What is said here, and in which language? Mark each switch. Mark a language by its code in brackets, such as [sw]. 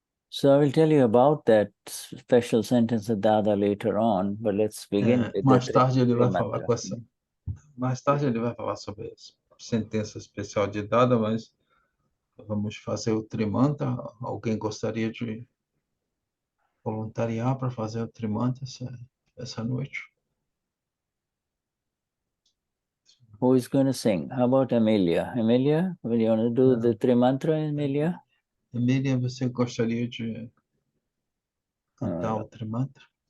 [en] So I will tell you about that special sentence of Dada later on, but let's begin with [pt] mais tarde ele vai falar com essa. Mais tarde ele vai falar sobre a sentença especial de Dada, mas vamos fazer o Trimantra. Alguém gostaria de voluntariar para fazer o Trimantra essa noite? [en] Who is going to sing? How about Amelia? Amelia, will you want to do the Trimantra, Amelia? [pt] Amelia, você gostaria de cantar o Trimantra?